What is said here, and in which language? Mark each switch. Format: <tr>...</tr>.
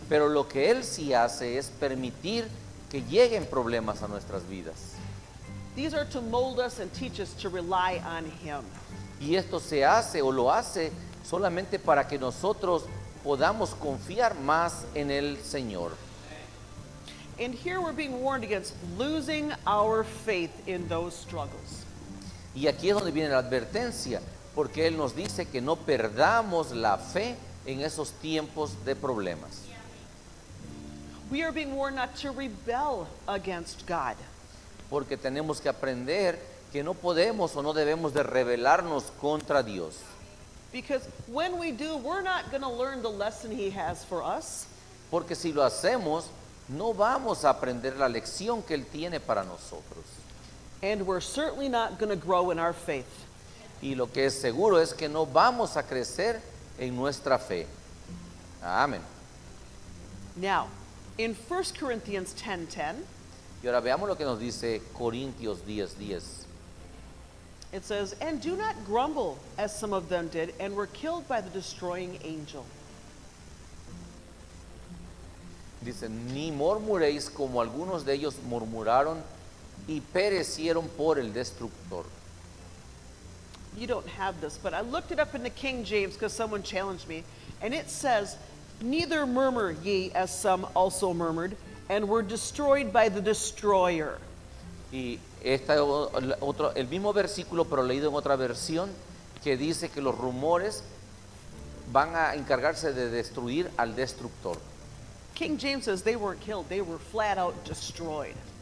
<es>Pero lo que Él sí hace es permitir que lleguen problemas a nuestras vidas.</es> <en>These are to mold us and teach us to rely on him.</en> <es>Y esto se hace o lo hace solamente para que nosotros podamos confiar más en el Señor.</es> <en>And here we're being warned against losing our faith in those struggles.</en> <es>Y aquí es donde viene la advertencia, porque Él nos dice que no perdamos la fe en esos tiempos de problemas.</es> <en>We are being warned not to rebel against God.</en> <es>Porque tenemos que aprender que no podemos o no debemos de rebelarnos contra Dios.</es> <en>Because when we do, we're not going to learn the lesson he has for us.</en> <es>Porque si lo hacemos, no vamos a aprender la lección que Él tiene para nosotros.</es> <en>And we're certainly not going to grow in our faith.</en> <es>Y lo que es seguro es que no vamos a crecer en nuestra fe. Amén.</es> <en>Now, in 1 Corinthians 10:10,</en> <es>Y ahora veamos lo que nos dice Corintios 10:10.</es> <en>it says, "And do not grumble, as some of them did, and were killed by the destroying angel."</en> <es>Dice, ni murmuréis como algunos de ellos murmuraron y perecieron por el destructor.</es> <en>You don't have this, but I looked it up in the King James because someone challenged me, and it says, "Neither murmur ye, as some also murmured, and were destroyed by the destroyer."</en> <es>Y el mismo versículo, pero leído en otra versión, que dice que los rumores van a encargarse de destruir al destructor.</es> <en>King James says they weren't killed, they were flat out destroyed.</en>